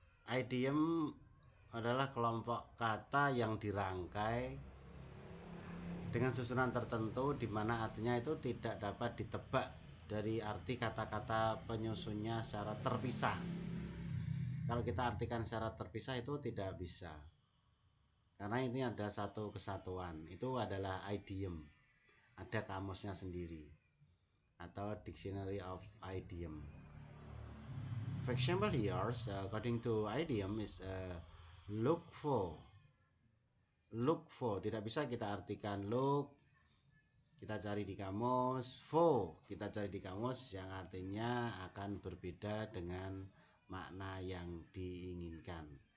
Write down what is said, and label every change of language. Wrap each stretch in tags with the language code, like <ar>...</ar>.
<id>Idiom adalah kelompok kata yang dirangkai dengan susunan tertentu di mana artinya itu tidak dapat ditebak dari arti kata-kata penyusunnya secara terpisah. Kalau kita artikan secara terpisah itu tidak bisa, karena ini ada satu kesatuan. Itu adalah idiom, ada kamusnya sendiri atau</id> <en>dictionary of idiom. For example here, according to idiom is look for.</en> <id>Look for tidak bisa kita artikan look, kita cari di kamus, for kita cari di kamus, yang artinya akan berbeda dengan makna yang diinginkan.</id>